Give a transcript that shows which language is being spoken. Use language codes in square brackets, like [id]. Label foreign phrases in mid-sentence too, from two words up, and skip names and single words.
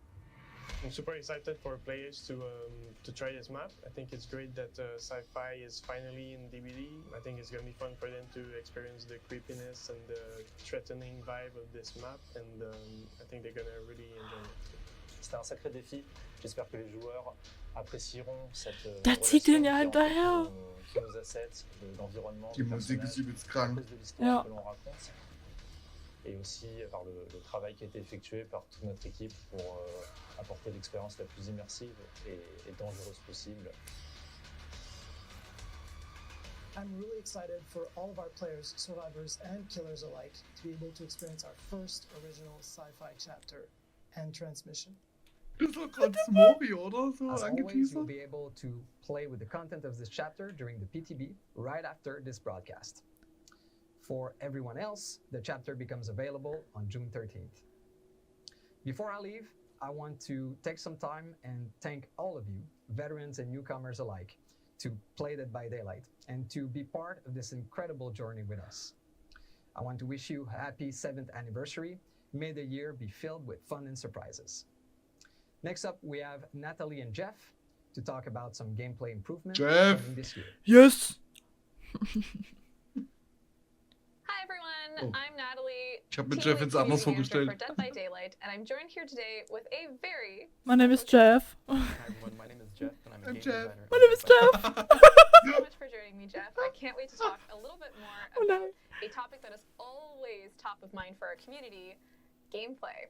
[en] I'm super excited for players to try this map. I think it's great that sci-fi is finally in DbD. I think it's going to be fun for them to experience the creepiness and the threatening vibe of this map, and I think they're going to really enjoy it. [fr] C'était un sacré défi. J'espère que les joueurs apprécieront cette [de] Da zieht [fr] relation [de] ihn ja [fr] qui [de] hinterher. [fr] entre nos assets, l'environnement, [de] Die [fr] les [de] Musik [fr] personnages, [de] ist übelst [fr] à [de] krank. [fr] cause de l'histoire [de] Ja. [fr] que l'on raconte. Et aussi par le travail qui a été effectué par toute notre équipe pour apporter l'expérience la plus immersive et dangereuse possible. [en] I'm really excited for all of our players, survivors and killers alike, to be able to experience our first original sci-fi chapter and transmission. [de] Das war gerade Smori, oder? So [en] As always, you'll [de] angeteasert. [en] be able to play with the content of this chapter during the PTB right after this broadcast. For everyone else, the chapter becomes available on June 13th. Before I leave, I want to take some time and thank all of you, veterans and newcomers alike, to play Dead by Daylight and to be part of this incredible journey with us. I want to wish you a happy 7th anniversary. May the year be filled with fun and surprises. Next up, we have Natalie and Jeff to talk about some gameplay improvements Jeff. coming this year. Yes! Hi everyone, Oh. I'm Natalie, [de] Ich habe mir [en] team [de] Jeff [en] lead [de] jetzt anders [en] community manager [de] vorgestellt. [en] for Dead by Daylight, and I'm joined here today with a very My name is Jeff. Hi everyone, my name is Jeff and I'm a I'm game Jeff. designer. My name is Jeff. so much for joining me, Jeff. I can't wait to talk a little bit more Oh about no. a topic that is always top of mind for our community, gameplay.